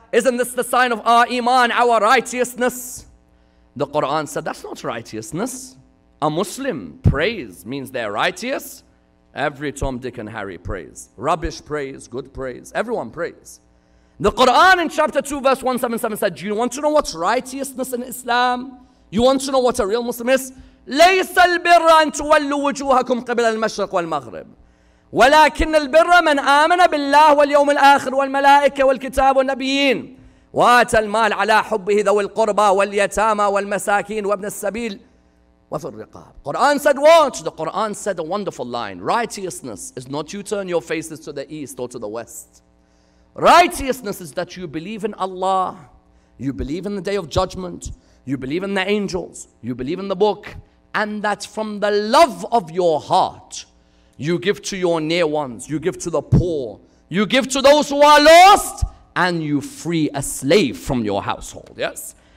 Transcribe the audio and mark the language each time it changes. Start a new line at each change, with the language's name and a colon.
English: Isn't this the sign of our iman, our righteousness? The Quran said, that's not righteousness. A Muslim prays means they're righteous. Every Tom, Dick and Harry prays. Rubbish prays, good prays. Everyone prays. The Quran in chapter 2 verse 177 said, do you want to know what's righteousness in Islam? You want to know what a real Muslim is?
Arabic: ليس البر أن تولوا وجوهكم قبل المشرق والمغرب ولكن البر من آمن بالله واليوم الآخر والملائكة والكتاب والنبيين وآتى المال على حبه ذوي القربى واليتامى والمساكين وابن السبيل وفي الرقاب.
English: Quran said what? The Quran said a wonderful line. Righteousness is not you turn your faces to the east or to the west. Righteousness is that you believe in Allah, you believe in the day of judgment, you believe in the angels, you believe in the book, and that from the love of your heart, you give to your near ones, you give to the poor, you give to those who are lost, and you free a slave from your household. Yes?